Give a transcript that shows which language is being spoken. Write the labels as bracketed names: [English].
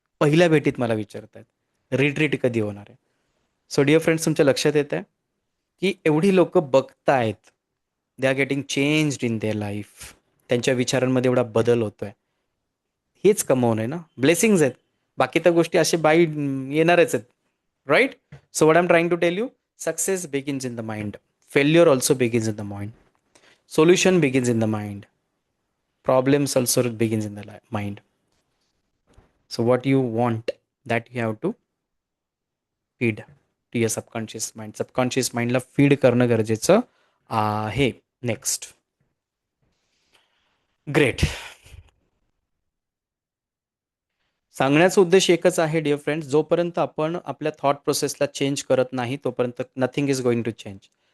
[Marathi] पहिल्या भेटीत मला विचारतात रिट्रीट कधी होणार आहे. सो डिअर फ्रेंड्स, तुमच्या लक्षात येत आहे की एवढी लोक बघतायत, [English] They are getting changed in their life. [Marathi] त्यांच्या विचारांमध्ये एवढा बदल होतोय. हेच कमवून आहे ना, ब्लेसिंग्स आहेत. बाकी त्या गोष्टी असे बाई येणारच आहेत. Right. [English] So what I am trying to tell you, success begins in the mind. Failure also begins in the mind. Solution begins in the mind. Problems also begins in the mind. So what you want, that you have to feed to your subconscious mind. [Marathi] Subconscious mind ला feed करणं गरजेचं आहे. Next. [English] Great. [Marathi] सांगण्याचा उद्देश एकच आहे dear friends, जोपर्यंत आपण आपल्या थॉट प्रोसेसला चेंज करत नाही तोपर्यंत [English] Nothing is going to change.